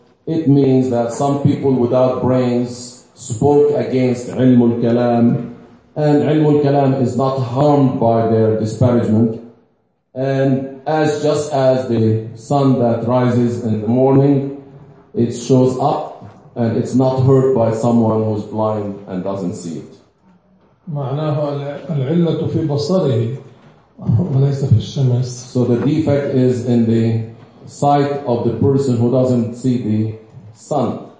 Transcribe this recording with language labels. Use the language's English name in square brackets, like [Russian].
[English] It means that some people without brains spoke against ilm al-kalam, and ilm al-kalam is not harmed by their disparagement. And as just as the sun that rises in the morning, it shows up, and it's not hurt by someone who's blind and doesn't see it. [Arabic] معناه العلة في بصره وليس في الشمس. [English] So the defect is in the sight of the person who doesn't see the sun.